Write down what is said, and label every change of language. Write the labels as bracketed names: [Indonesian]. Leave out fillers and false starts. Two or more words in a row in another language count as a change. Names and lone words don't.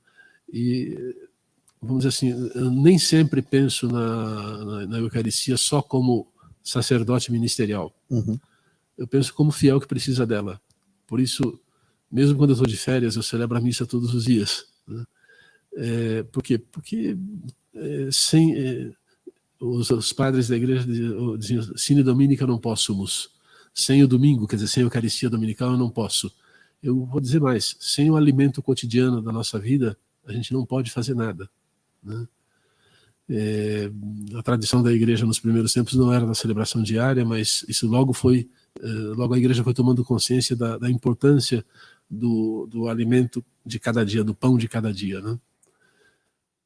[Portuguese] E vamos dizer assim, eu nem sempre penso na Eucaristia só como sacerdote ministerial. Uhum. Eu penso como fiel que precisa dela. Por isso, mesmo quando eu estou de férias, eu celebro a missa todos os dias, né? Por quê? Porque os padres da igreja diziam, [Latin] sine dominica non possumus. [Portuguese] Sem o domingo, quer dizer, sem a Eucaristia dominical, eu não posso. Eu vou dizer mais, sem o alimento cotidiano da nossa vida, a gente não pode fazer nada, né? A tradição da igreja nos primeiros tempos não era da celebração diária, mas isso logo a igreja foi tomando consciência da importância do alimento de cada dia, do pão de cada dia, né?